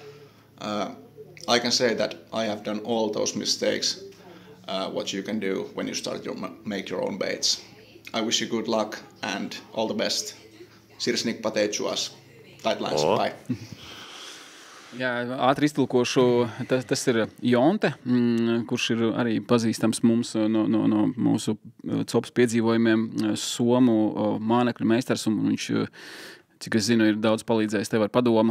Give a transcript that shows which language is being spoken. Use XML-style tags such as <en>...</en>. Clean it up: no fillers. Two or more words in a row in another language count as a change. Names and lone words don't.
<en>I can say that I have done all those mistakes what you can do when you start make your own baits. I wish you good luck and all the best.</en> <lv>Sirsnik pateicuas.</lv> <en>Tightlines, bye.</en> <lv>Jā, ātri iztulkošu, tas ir Jonte, kurš ir arī pazīstams mums no mūsu copas piedzīvojumiem, somu mānekļu meistars, un viņš, cik es zinu, ir daudz palīdzējis tev ar padomu.</lv>